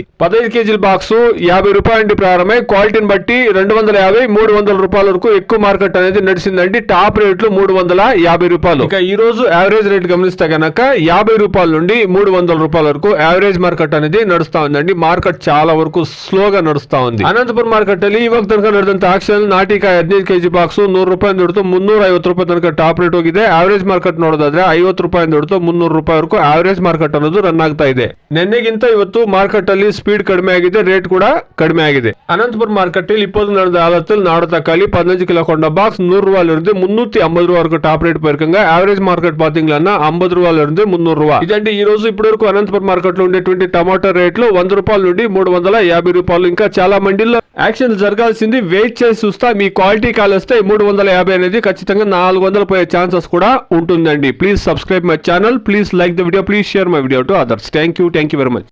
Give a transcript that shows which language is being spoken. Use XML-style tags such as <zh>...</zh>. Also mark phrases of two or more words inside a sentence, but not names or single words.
<te>15 కేజీల బాక్స్ 50 రూపాయల నుండి ప్రారంభమై క్వాలిటీని బట్టి 250, 300 రూపాయల వరకు ఎక్కువ మార్కెట్ అనేది నడిచిందండి. టాప్ రేట్లు 350 రూపాయలు. ఇక ఈ రోజు యావరేజ్ రేట్ గమనిస్తే గనక 50 రూపాయల నుండి 300 రూపాయల వరకు యావరేజ్ మార్కెట్ అనేది నడుస్తా ఉందండి. మార్కెట్ చాలా వరకు స్లోగా నడుస్తా ఉంది.</te> <kn>ಅನಂತಪುರ ಮಾರ್ಕೆಟ್ ಅಲ್ಲಿ ಇವಾಗ ತನಕ ನಡೆದಂತ ಆಕ್ಷನ್ ನಾಟಿಕಾಯಿ 15 ಕೆಜಿ ಬಾಕ್ಸ್ 100 ರೂಪಾಯಿ ಹಿಡಿದು 350 ರೂಪಾಯಿ ತನಕ ಟಾಪ್ ರೇಟ್ ಹೋಗಿದೆ. ಆವರೇಜ್ ಮಾರ್ಕೆಟ್ ನೋಡೋದಾದ್ರೆ 50 ರೂಪಾಯಿ ಹಿಡಿದು 300 ರೂಪಾಯಿ ವರೆಗೂ ಆವರೇಜ್ ಮಾರ್ಕೆಟ್ ಅನ್ನೋದು ರನ್ ಆಗ್ತಾ ಇದೆ. ನಿನ್ನೆಗಿಂತ ಇವತ್ತು ಮಾರ್ಕೆಟ್ ಅಲ್ಲಿ ಸ್ಪೀಡ್ ಕಡಿಮೆ ಆಗಿದೆ, ರೇಟ್ ಕೂಡ ಕಡಿಮೆ ಆಗಿದೆ. ಅನಂತಪುರ ಮಾರ್ಕೆಟ್ ಅಲ್ಲಿ</kn> <ta>இப்போது நடந்த ஆலத்தில் நாடு தக்காளி 15 கிலோ கொண்ட பாக்ஸ் 100 ரூபாயில இருந்து 350 ரூபாய்</ta> <te>వరకు టాప్ రేట్ పోయిరుకంగా యావరేజ్ మార్కెట్</te> <ta>பாத்தீங்கன்னா</ta> <te>50 రూపాయల నుండి 300 రూపాయలు. ఇదండి ఈ రోజు ఇప్పటి వరకు అనంతపురం మార్కెట్ లో ఉండేటువంటి టమాటో రేట్లు 100 రూపాయల నుండి 350 రూపాయలు. ఇంకా చాలా మండీల్లో యాక్షన్ జరగాల్సింది. వెయిట్ చేసి చూస్తా. మీ క్వాలిటీ కాల్ వస్తే 350 అనేది ఖచ్చితంగా 400 పోయే ఛాన్సెస్ కూడా ఉంటుందండి.</te> <en>please subscribe my channel, please like the video, please share my video to others. thank you very much.</en>